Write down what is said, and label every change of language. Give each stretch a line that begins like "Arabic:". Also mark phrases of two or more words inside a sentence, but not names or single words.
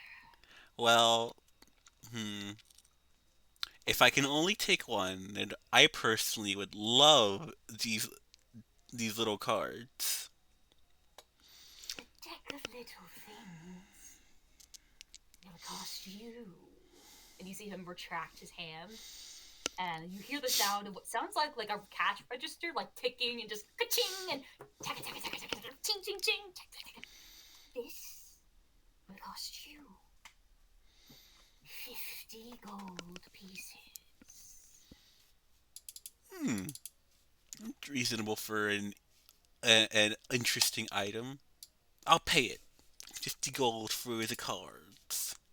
English: Well, if I can only take one, then I personally would love these little cards. A deck of little things will cost you. And you see him retract his hand, and you hear the sound of what sounds like a cash register, like ticking and just ka-ching and taka taka taka taka taka, ching ching ching. Taka, taka. This will cost you 50 gold pieces. Reasonable for an interesting item. I'll pay it. 50 gold for the cards.